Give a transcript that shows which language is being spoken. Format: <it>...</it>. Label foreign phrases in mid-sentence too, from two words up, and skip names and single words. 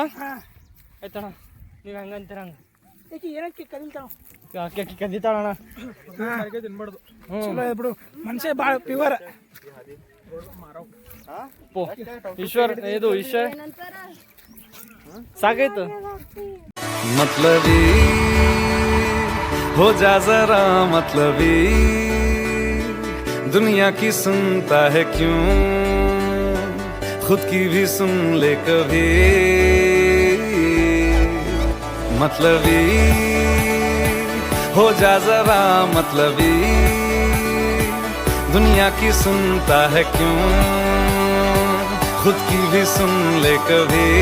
<kn>ಆಯ್ತಣ್ಣ, ನೀವು ಹಂಗಂತೀರ ಹಂಗ ಕದಿತಾಳಣ್ಣ. ಬಿಡು, ಮನುಷ್ಯ ಭಾಳ ಪ್ಯೂರ್. ಈಶ್ವರ್ ಇದು ಈಶ್ವರ್ ಸಾಕಾಯ್ತು.</kn> <hi>मतलबी हो जा जरा मतलबी, दुनिया की सुनता है क्यों, खुद की भी सुन ले कभी. मतलबी हो जा जरा मतलबी, दुनिया की सुनता है क्यों, खुद की भी सुन ले कभी.</hi>